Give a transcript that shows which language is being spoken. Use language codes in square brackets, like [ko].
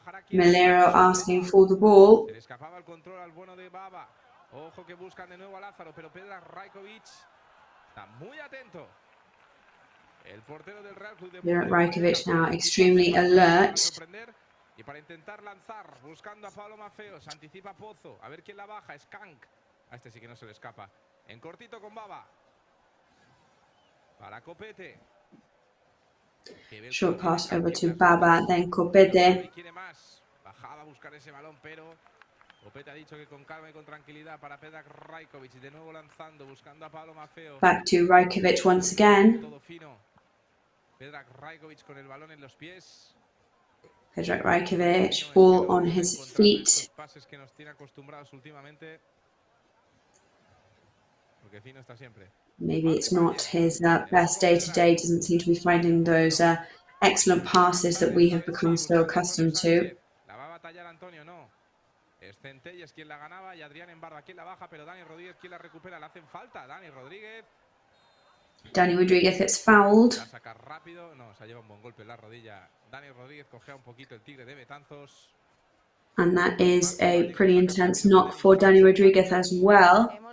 [en] Melero asking for the ball. [es] Se le escapaba el control al bueno de Baba. Ojo que buscan de nuevo a Lázaro, pero Pedra Rajkovic está muy atento. El portero del Real Club [en] Pedra Rajkovic now extremely alert. [es] Y para intentar lanzar, buscando a Pablo Mafeo, se anticipa Pozo. A ver quién la baja, Skank. A este sí que no se le escapa. En cortito con Baba. Para Copete. [en] Short pass over to Baba, then Copete. [es] Bajaba a buscar ese balón, pero Copete ha dicho que con calma y con tranquilidad para Pedra Rajkovic. De nuevo lanzando, buscando a Pablo Mafeo. [en] Back to Rajkovic once again. [es] Todo fino. Pedra Rajkovic con el balón en los pies. [en] Pedra Rajkovic, ball on his feet. [es] Pases que nos tiene acostumbrados últimamente. Porque fino está siempre. [en] Maybe it's not his best day to day. Doesn't seem to be finding those excellent passes that we have become so accustomed to. [es] La va a batallar Antonio, no. Es Centelles quien la ganaba y Adrián en barra quien la baja, pero Dani Rodríguez quien la recupera. Le hacen falta. Dani Rodríguez. [en] Dani Rodríguez gets fouled. [es] La saca rápido. No, se ha llevado un buen golpe en la rodilla. Dani Rodríguez cogea un poquito el tigre de Betanzos. [en] And that is a pretty intense knock for Dani Rodríguez as well.